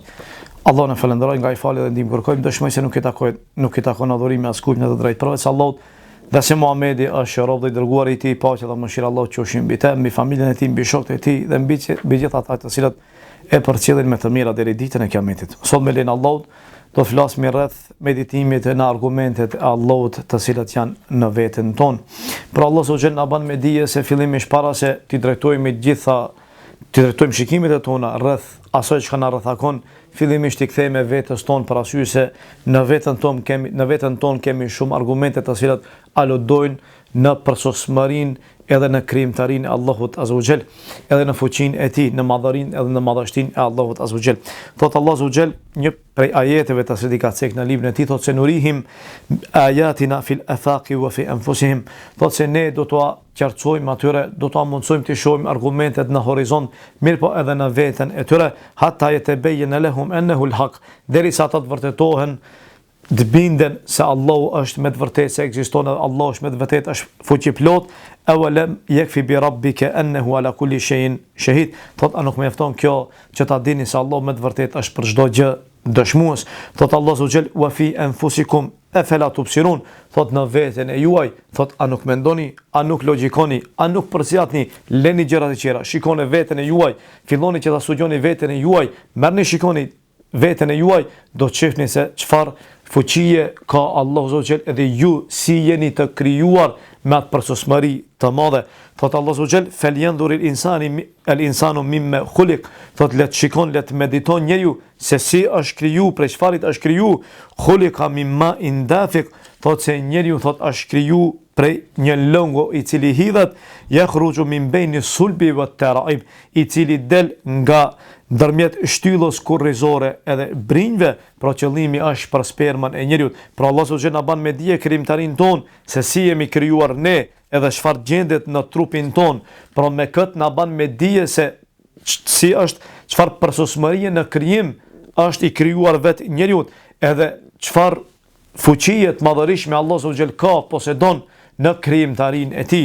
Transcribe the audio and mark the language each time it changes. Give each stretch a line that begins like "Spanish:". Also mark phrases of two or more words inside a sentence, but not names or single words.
Albanian: Allahun e falenderoj nga I fali dhe ndihmë kërkojmë, dëshmoj se nuk I takon adhurimi askujt në të drejtë përveç Allahut, dhe se Muhamedi është rob dhe I dërguari I tij, paqja dhe mëshira e Allahut qofshin mbi të, mbi familjen e tij, mbi shokët e tij dhe mbi gjithë ata të cilët e përcjellin me të mira deri ditën e Kiametit. Sot me lenin Allahut do të flasim rreth meditimit në argumentet e Allahut të cilat janë në veten tonë. Por Allah subhanahu na ban me dije se fillimisht para se t'i drejtojmë shikimet e tona rreth asaj që na rrethakon, fillimisht I kthejmë vetes tonë parasysh se në veten tonë kemi shumë argumente të cilat aludojnë në përsosmërinë edhe në krijimtarinë e Allahut
Arabic: عز وجل,
Albanian: edhe në fuqinë e tij, në madhërinë edhe në madhështinë e Allahut
Arabic: عز وجل.
Albanian: Thot Allah
Arabic: عز وجل,
Albanian: një prej ajeteve të cilat ka cek në librin e tij, thot se
Arabic: نريهم آياتنا في الآفاق وفي أنفسهم.
Albanian: Thot se ne do t'ua qartësojmë atyre, do t'ua mundsojmë të shohim argumentet në horizont, mirë po edhe në veten e tyre,
Arabic: حتى يتبين لهم أنه الحق,
Albanian: derisa ata të vërtetohen, të binden se Allahu është me të vërtetë se ekziston, Allahu është me të vërtetë është fuqiplot,
Arabic: أولم يكف بربك أنه على كل شيء شهيد.
Albanian: Thot a nuk mjafton kjo që ta dini se Allahu me të vërtetë është për çdo gjë dëshmues. Thot Allahu
Arabic: سبحانه وفي أنفسكم أفلا تبصرون.
Albanian: Thot në veten e juaj, thot a nuk mendoni, a nuk logjikoni, a nuk përziatni, leni gjërat e tjera, shikoni veten e juaj, filloni që ta studioni veten e juaj, merrni shikoni veten e juaj, do të shihni se çfarë fuqie ka Allahu
Arabic: عز وجل,
Albanian: edhe ju si jeni të krijuar me atë përsosmëri të madhe. Thot Allahu
Arabic: عز وجل, فلينظر الإنسان مم خلق.
Albanian: Thot le të shikon, le të mediton njeriu se si është kriju, prej çfarit është kriju.
Arabic: خلق مما اندفق.
Albanian: Thot se njeriu thot është kriju prej një lëngu I cili hidhet,
Arabic: يخرج من بين صلب والترائب,
Albanian: I cili del nga ndërmjet shtyllës kurrizore edhe brinjve, pra qëllimi është për spermën e njeriut. Pra Allah subhanahu na ban me dije krijimtarin ton se si jemi krijuar ne edhe çfarë gjendet në trupin ton. Pra me kët na ban me dije se si është, çfarë përsosmërie në krijim është I krijuar vetë njeriut, edhe çfarë fuqie të madhërisht me Allah subhanahu ka posedon në krijimtarin e tij.